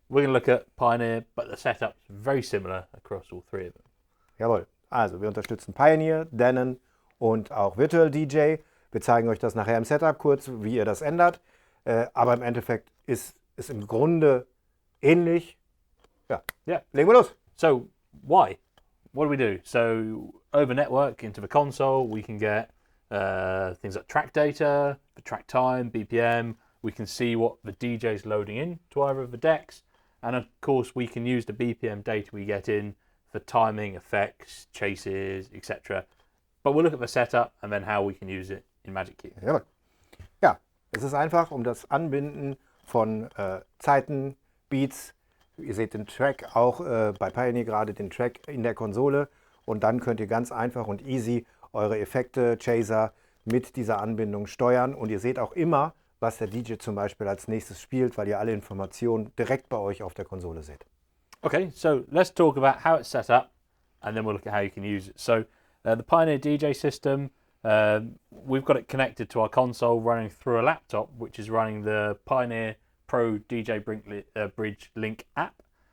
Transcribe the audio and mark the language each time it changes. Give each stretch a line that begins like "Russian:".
English: We're going to look at Pioneer, but the setup's very similar across all three of them.
German: Jawohl, also wir unterstützen Pioneer, Denon und auch Virtual DJ. Wir zeigen euch das nachher im Setup kurz, wie ihr das ändert. Aber im Endeffekt ist es im Grunde ähnlich. Ja,
English: Yeah.
German: legen wir los.
English: So why? What do we do? So over network into the console, we can get things like track data, the track time, BPM. We can see what the DJ is loading in to either of the decks. And of course, we can use the BPM data we get in for timing, effects, chases, etc. But we'll look at the setup and then how we can use it in MagicQ.
German: Jawohl. Ja, es ist einfach um das Anbinden von Zeiten, Beats. Ihr seht den Track auch bei Pioneer gerade, den Track in der Konsole. Und dann könnt ihr ganz einfach und easy eure Effekte, Chaser mit dieser Anbindung steuern. Und ihr seht auch immer, was der DJ zum Beispiel als nächstes spielt, weil ihr alle Informationen direkt bei euch auf der Konsole seht.
English: Okay, so let's talk about how it's set up and then we'll look at how you can use it. So the Pioneer DJ system, we've got it connected to our console running through a laptop, which is running the Pioneer Pro DJ Bridge Link app.